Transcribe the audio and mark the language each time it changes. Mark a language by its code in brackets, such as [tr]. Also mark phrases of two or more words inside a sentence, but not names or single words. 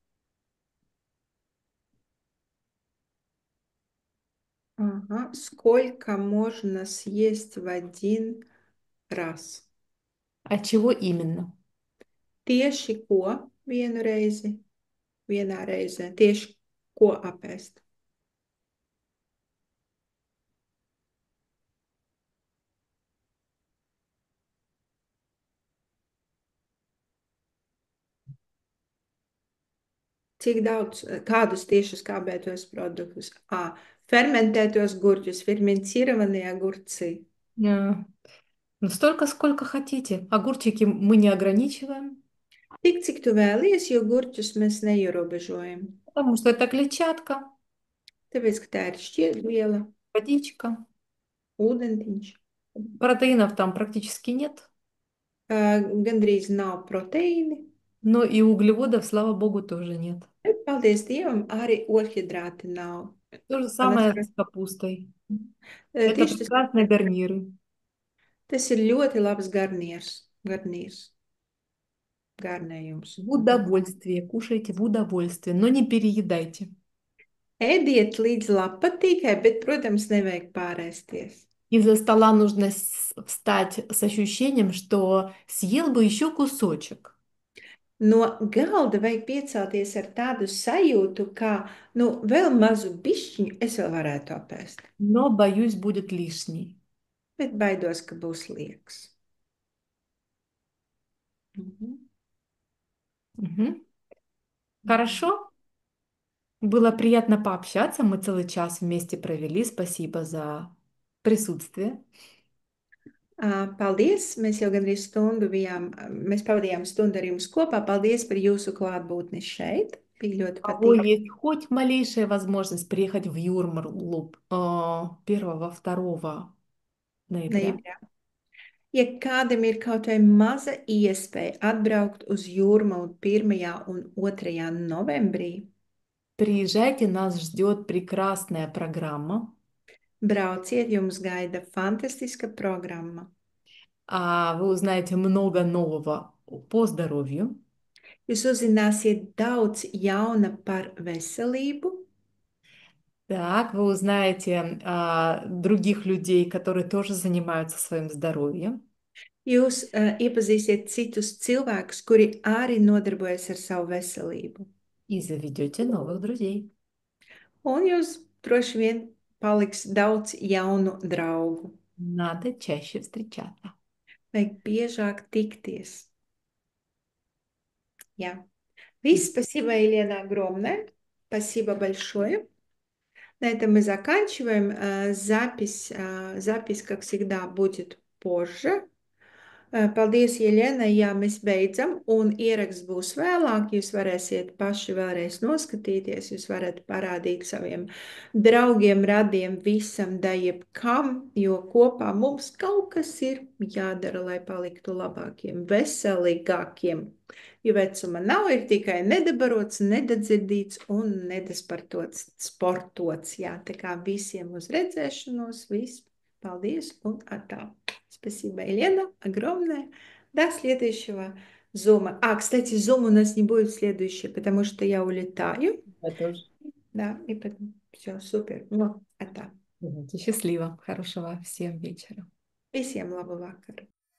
[ru] Ага. Сколько можно съесть в один раз? А чего именно? [lv] Tieši ko vienu reizi, vienā reizē? Tieši ko apēst? Cik daudz, kādus tieši skābētos produktus? Fermentētos gurķus, [ru] fermentированные огурцы. А, Ну, столько, сколько хотите. Огурчики мы не ограничиваем, [lv] Tik, cik tu vēlies, jo gurķus mēs neierobežojam. [ru] потому что это клетчатка, [lv] Tāpēc, ka tā ir šķiedrviela, [ru] водичка. [lv] ūdentiņš. [ru] Протеинов там практически нет, [lv] Gandrīz nav proteīni. [ru] но и углеводов, слава богу, тоже нет. [lv] Paldies Dievam, arī ogļhidrāti nav. [ru] То же Panas, самое с капустой. Это [lv] tieši tas, [ru] прекрасные гарниры. [lv] tas ir ļoti labs garnīrs, garnējums. [ru] В удовольствие, кушайте в удовольствие, но не переедайте. [lv] Ēdiet līdz labpatīkai, bet, protams, nevajag pārēsties. [ru] Из-за стола нужно встать с ощущением, что съел бы еще кусочек. [lv] No galda vajag piecelties ar tādu sajūtu, ka, nu, vēl mazu bišķiņu es vēl varētu apēst, [ru] Но, боюсь, будет лишний. [lv] bet baidos, ka būs liekas. Mhm. [ru] Мгм. Хорошо? Было приятно пообщаться. Мы целый час вместе провели. Спасибо за присутствие. [lv] Paldies! Mēs jau gandrīz stundu bijām, mēs pavadījām stundu ar jums kopā. Paldies par jūsu klātbūtni šeit. Bija ļoti [ru] У кого [lv] patīkami. [ru] есть хоть малейшая возможность приехать в Юрмалу 1-2 ноября, [lv] Ja kādam ir kaut vai maza iespēja atbraukt uz Jūrmalu 1. un 2. novembrī, [ru] приезжайте, нас ждет прекрасная программа. [lv] brauciet, jums gaida fantastiska programma. [ru] Вы узнаете много нового по здоровью. [lv] Jūs uzzināsiet daudz jauna par veselību. [ru] Так, вы узнаете других людей, которые тоже занимаются своим здоровьем. [lv] Jūs iepazīsiet citus cilvēkus, kuri arī nodarbojas ar savu veselību. [ru] И заведете новых друзей. [lv] Un jūs droši vien paliks daudz jaunu draugu. [ru] Надо чаще встречаться. [lv] Vajag biežāk tikties. Jā. Viss, [ru] спасибо, Елена, огромное. Спасибо большое. На этом мы заканчиваем. Запись, как всегда, будет позже. [lv] Paldies, Jeļena. Jā, mēs beidzam, un ieraksts būs vēlāk. Jūs varēsiet paši vēlreiz noskatīties, jūs varat parādīt saviem draugiem, radiem, visam, da jebkam, jo kopā mums kaut kas ir jādara, lai paliktu labākiem, veselīgākiem. Jo vecuma nav, ir tikai nedabarots, nedadzirdīts un nedaspartots, sportots. Jā, tā kā visiem uz redzēšanos, viss. Paldies un atā. [ru] Спасибо, Елена, огромное. До следующего зума. Кстати, зум у нас не будет следующий, потому что я улетаю. Я тоже. Да, и потом все, супер. Ну, это. Давайте, счастливо, хорошего всем вечера. [lv] Visiem labu vakaru.